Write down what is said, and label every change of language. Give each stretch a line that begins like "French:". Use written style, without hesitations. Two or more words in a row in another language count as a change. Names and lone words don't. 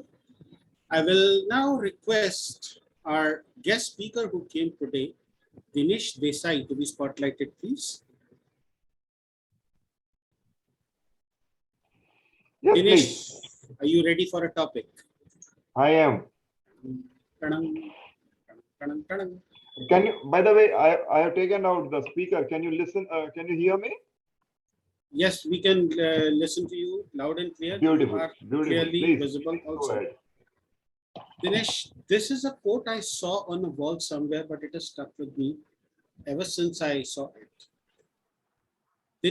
English: I will now request our guest speaker who came today, Dinesh Desai, to be spotlighted, please. Yes, Dinesh, please. are you ready for a topic? I am. Ta-dang, ta-dang, ta-dang. Can you, by the way, I have taken out the speaker. Can you listen? Can you hear me? Yes, we can listen to you loud and clear. Beautiful. You are Beautiful. clearly Please, visible please also. go ahead. Dinesh, this is a quote I saw on a wall somewhere, but it has stuck with me ever since I saw it.